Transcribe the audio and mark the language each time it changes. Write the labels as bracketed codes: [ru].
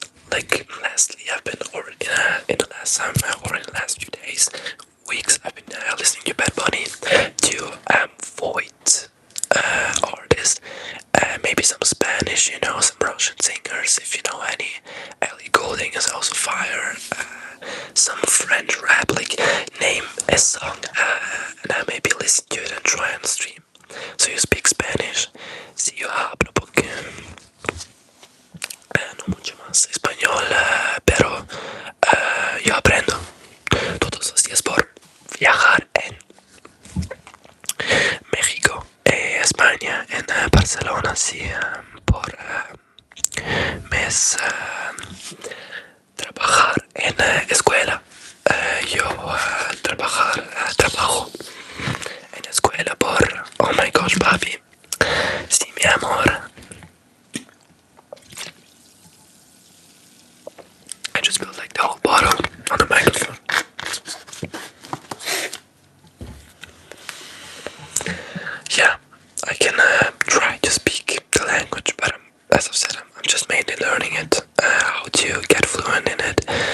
[en] Like lastly, I've been in the last time or in the last few days, weeks, I've been listening to Bad Bunny, to Void artists, maybe some Spanish, some Russian singers, if you know any. Ellie Goulding is also fire. Some French rap, like name a song, and I maybe listen to it and try and stream. So you speak Spanish? [es] Si yo hablo porque no mucho más español, pero yo aprendo todos los días por viajar en México, España, en Barcelona, sí, por mes trabajar en escuela. Yo trabajo en escuela por, [en] oh my gosh, [es] papi, sí, mi amor. [en] I just spilled like the whole bottle on the microphone. Yeah, I can try to speak the language, but as I've said, I'm just mainly learning it, how to get fluent in it.